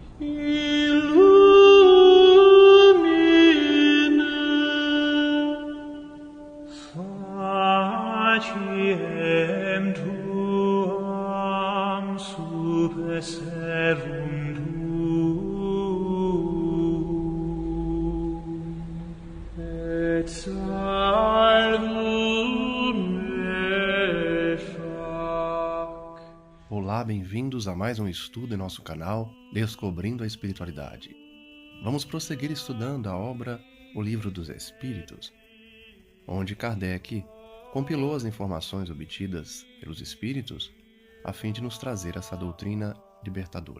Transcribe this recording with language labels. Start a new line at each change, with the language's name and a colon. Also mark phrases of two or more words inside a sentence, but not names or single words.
Latin: Faciem tuam super servum tuum, et salvum me fac.
Portuguese: Olá, bem-vindos a mais um estudo em nosso canal Descobrindo a Espiritualidade. Vamos prosseguir estudando a obra O Livro dos Espíritos, onde Kardec compilou as informações obtidas pelos Espíritos a fim de nos trazer essa doutrina libertadora.